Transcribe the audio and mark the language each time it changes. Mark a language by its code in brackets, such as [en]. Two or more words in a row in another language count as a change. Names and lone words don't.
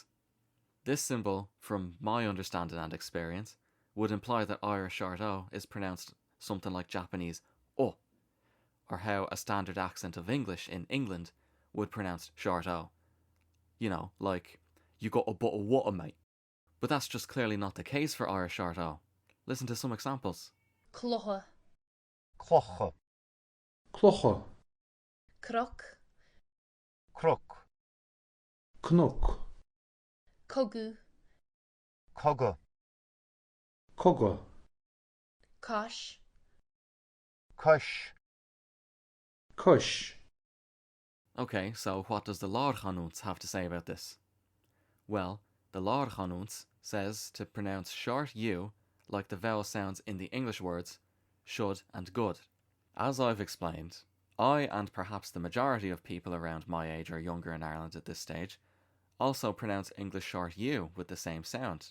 [en] This symbol, from my understanding and experience, would imply that Irish short O is pronounced something like Japanese O, or how a standard accent of English in England would pronounce short O. You know, like, you got a bottle of water, mate. But that's just clearly not the case for Irish short O. Listen to some examples. Clocha, Clocha. Clocha. croc, Crook. Knock. cogu, Cogga. Cogga. cosh, Cush. Cush. Okay, so what does the Lord Chanunts have to say about this? Well, the Lord Chanunts says to pronounce short U like the vowel sounds in the English words should and good. As I've explained, I, and perhaps the majority of people around my age or younger in Ireland at this stage, also pronounce English short U with the same sound.